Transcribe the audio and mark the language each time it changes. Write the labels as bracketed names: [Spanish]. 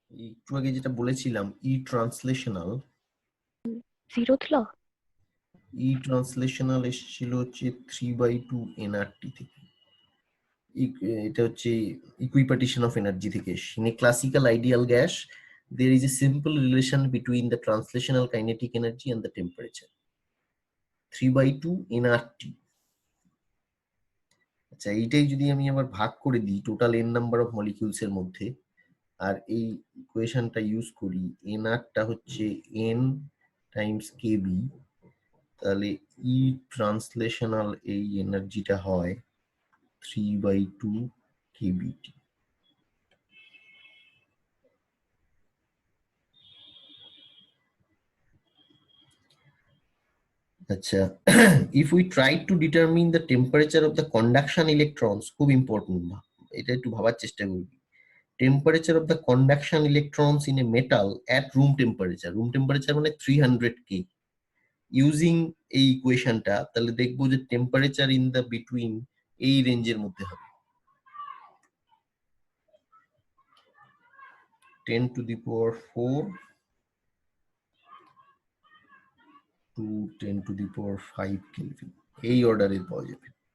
[Bangla] একটু আগে যেটা বলেছিলাম ই ট্রান্সলেশনাল, [English] Zeroth law. [Bangla] ই ট্রান্সলেশনাল এসেছিল হচ্ছে 3/2 nRT থেকে। এটা হচ্ছে ইকুইপার্টিশন অফ এনার্জি থেকে এসেছে। [English] In a classical ideal gas there is a simple relation between the translational kinetic energy and the temperature, 3/2 nRT। [Bangla] আচ্ছা, এইটাই যদি আমি আবার ভাগ করে দিই total n number of molecules এর মধ্যে, আর এই ইকুয়েশনটা ইউজ করি, nr টা হচ্ছে n টাইমস kb, তাহলে ই ট্রান্সলেশনাল এই এনার্জিটা হয় 3/2 kBT। [English] আচ্ছা, if we try to determine the temperature of the conduction electrons, [Bangla] খুব ইম্পর্টেন্ট, এটা একটু ভাবার চেষ্টা করবি। [English] temperature of the conduction electrons in a metal at room temperature. Room temperature [Bangla] মানে [English] 300 K. [Bangla] Using এই ইকুয়েশনটা তাহলে দেখবো যে [English] temperature in the between [Bangla] এই রেঞ্জের মধ্যে হবে 10 to the power 4 to 10 to the power 5 kelvin, এই অর্ডারের পাওয়া যাবে।